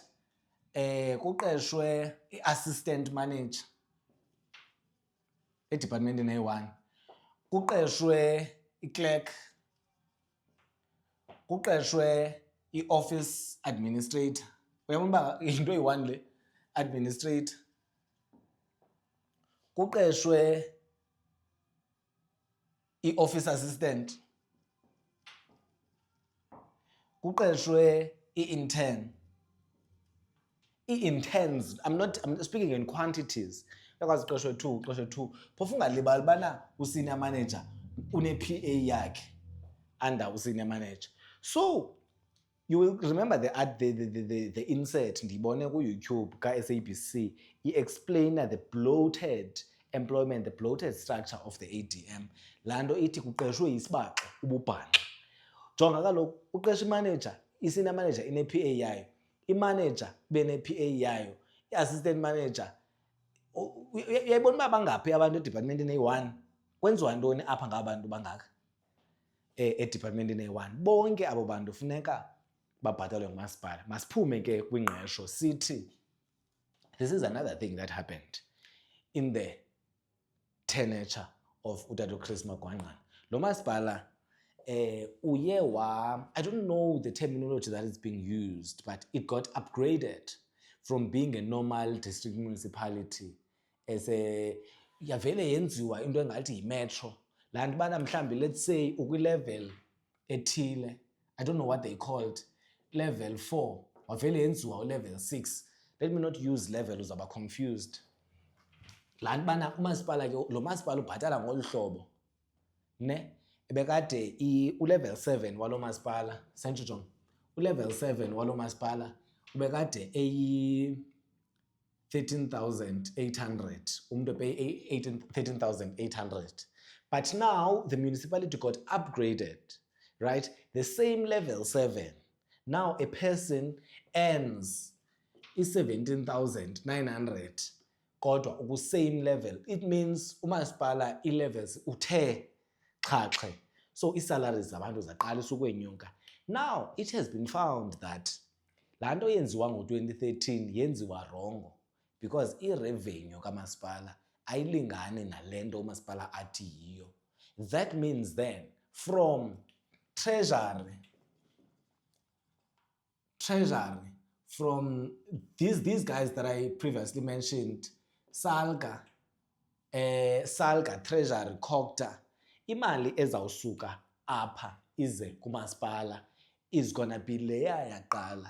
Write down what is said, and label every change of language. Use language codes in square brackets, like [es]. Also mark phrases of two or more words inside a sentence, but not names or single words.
[xh] Kuqeshwe i- [en] assistant manager [xh] edepartmentini eyi-1, kuqeshwe i-clerk, kuqeshwe i- [en] office administrator. [xh] Uyabona uba into eyi-1 le, administrator. Kuqeshwe i-office assistant. Kuqeshwe i-intern. [en] I-interns, I'm speaking in quantities. [xh] Uyakwazi uqeshwe 2, uqeshwe 2. Phofu ungalibali bana u- [en] senior manager [xh] une-PA yakhe under u- [en] senior manager. So you will remember the insert [xh] ndiyibone ku-YouTube ka-SABC i-explainer [en] the bloated employment, the bloated structure of the ADM. [xh] Laa nto ithi kuqeshwe isibaxo ububhanxa. Jonga kaloku uqesha imanager, i- [en] senior manager [xh] ine-PA yayo, imanager bene-PA yayo, i-assistant manager. Uyayibona uba bangaphi abantu edepartmentini eyi-1? Kwenziwa ntoni apha ngabantu bangaka edepartmentini eyi-1? Bonke abo bantu funeka babhatalwe ngumasipala. Masiphume ke kwingqesho sithi [en] this is another thing that happened in the tenure of Utata Chris Magwangqana. [xh] Lo masipala uye [en] I don't know the terminology that is being used, but it got upgraded from being a normal district municipality as a [xh] yavele yenziwa into engathi yi-metro. Laa nto bana mhlawumbi [en] let's say [xh] ukwi-level ethile, [en] I don't know what they called, level 4, [xh] wavele yenziwa level 6. [en] Let me not use level, [xh] uzaba confused. Laa nto bana umasipala ke, lo masipala ubhatala ngolu hlobo, ne? Ebekade u-level 7 walo masipala, sentsho u-level 7 walo masipala ubekade eyi 13,800, umntu pay 13,800. [en] But now the municipality got upgraded, right? The same level 7. Now a person earns 17,900 [xh] kodwa uku [en] same level. [xh] It means umasipala i-levels uthe xhaxhe. So i-salaries zabantu zaqalisa ukwenyuka. [en] Now it has been found that [xh] laa nto yenziwa ngo-2013 yenziwa rongo because i-revenue kamasipala ayilingani nale nto umasipala athi yiyo. [en] That means then from treasury, from these guys that I previously mentioned, [xh] Salga, Treasury, Cocta, imali ezawusuka apha ize kumasipala [en] is gonna be [xh] leya yaqala.